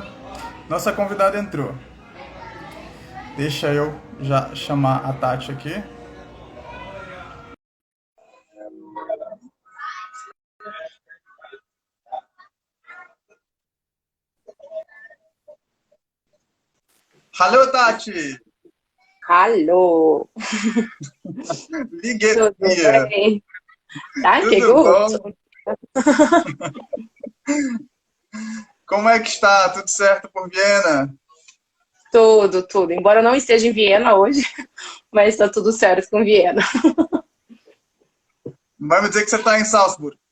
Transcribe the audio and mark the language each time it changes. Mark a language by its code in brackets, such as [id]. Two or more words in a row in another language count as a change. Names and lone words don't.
[pt] Nossa convidada entrou. Deixa eu já chamar a Tati aqui. Alô, Tati! [de] Hallo. Wie geht's [pt] Tudo [de] dir? [pt] bem? Danke, Tudo [de] gut. [pt] bom? Como é que está? Tudo certo por Viena? Tudo. Embora eu não esteja em Viena hoje, mas está tudo certo com Viena. Vai me dizer que você está em Salzburg.